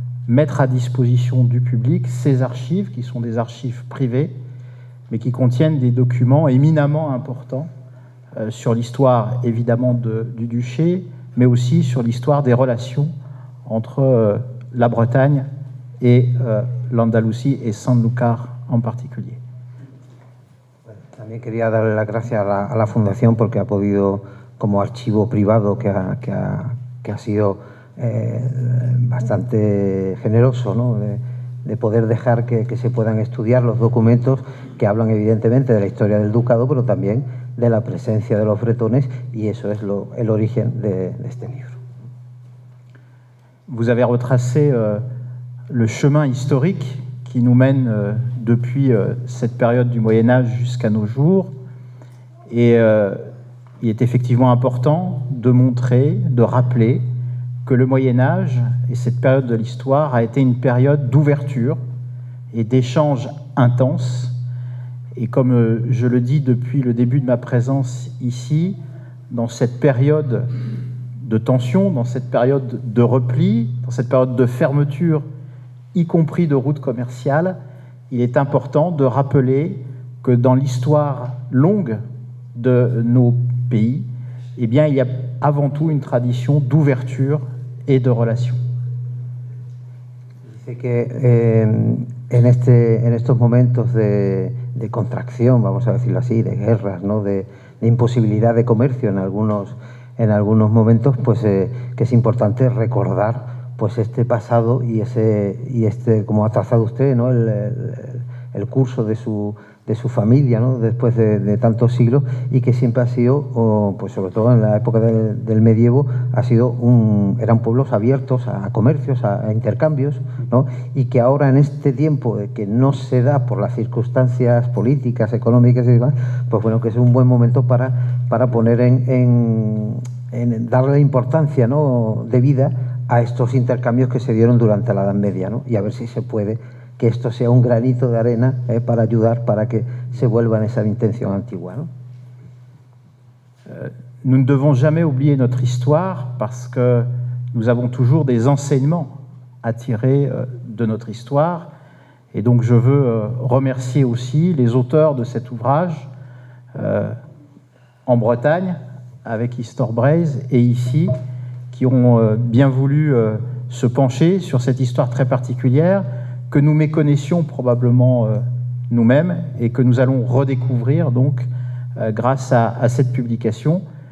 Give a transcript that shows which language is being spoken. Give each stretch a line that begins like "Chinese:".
French: mettre à disposition du public ces archives, qui sont des archives privées, mais qui contiennent des documents éminemment importants sur l'histoire, évidemment, du duché, mais aussi sur l'histoire des relations entre la Bretagne et l'Andalousie et Sanlúcar en particulier.
Spanish: También quería darle las gracias a la Fundación porque ha podido, como archivo privado que ha sido bastante generoso, ¿no? de poder dejar que se puedan estudiar los documentos que hablan evidentemente de la historia del ducado, pero también de la presencia de los bretones, y eso es el origen de este libro.
French: Vous avez retracé le chemin historique qui nous mène depuis cette période du Moyen-Âge jusqu'à nos jours, et il est effectivement important de montrer, de rappeler que le Moyen-Âge et cette période de l'histoire a été une période d'ouverture et d'échanges intenses. Et comme je le dis depuis le début de ma présence ici, dans cette période de tension, dans cette période de repli, dans cette période de fermeture, y compris de routes commerciales, il est important de rappeler que dans l'histoire longue de nos pays, eh bien, il y a avant tout une tradition d'ouverture et de relations.
Spanish: Dice que en estos momentos de contracción, vamos a decirlo así, de guerras, ¿no? de imposibilidad de comercio en algunos momentos, pues que es importante recordar pues este pasado y este como ha trazado usted, ¿no? el curso de su familia, ¿no? Después de tantos siglos, y que siempre ha sido, pues sobre todo en la época del medievo, eran pueblos abiertos a comercios, a intercambios, ¿no? Y que ahora en este tiempo de que no se da por las circunstancias políticas, económicas y demás, pues bueno, que es un buen momento para poner en darle importancia, ¿no? de vida a estos intercambios que se dieron durante la Edad Media, ¿no? Y a ver si se puede que esto sea un granito de arena para ayudar para que se vuelva en esa intención antigua, ¿no?
French: Nous ne devons jamais oublier notre histoire parce que nous avons toujours des enseignements à tirer de notre histoire. Et donc je veux remercier aussi les auteurs de cet ouvrage en Bretagne, avec Histoire Braise, et ici, qui ont bien voulu se pencher sur cette histoire très particulière que nous méconnaissions probablement nous-mêmes et que nous allons redécouvrir donc grâce à cette publication,